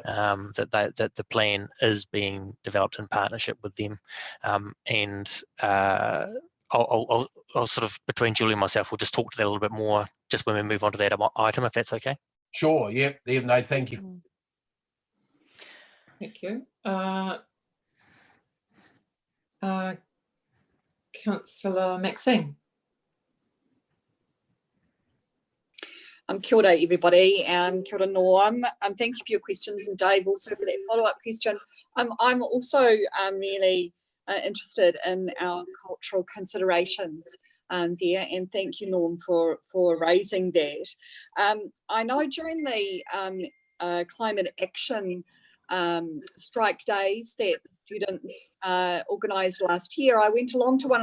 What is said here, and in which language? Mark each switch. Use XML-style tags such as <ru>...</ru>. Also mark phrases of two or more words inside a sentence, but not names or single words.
<en>That the plan is being developed in partnership with them, and I'll sort of, between Julie and myself, we'll just talk to that a little bit more just when we move on to that item, if that's okay. Sure. Yep. Yeah, no, thank you. Thank you. Councillor Maxine.</en> <mi>Kia ora,</mi> <en>everybody.</en> <mi>Kia ora, Norm.</mi> <en>Thank you for your questions, and Dave also for that follow-up question. I'm also really interested in our cultural considerations there, and thank you, Norm, for raising that. I know during the climate action strike days that students organised last year, I went along to one</en>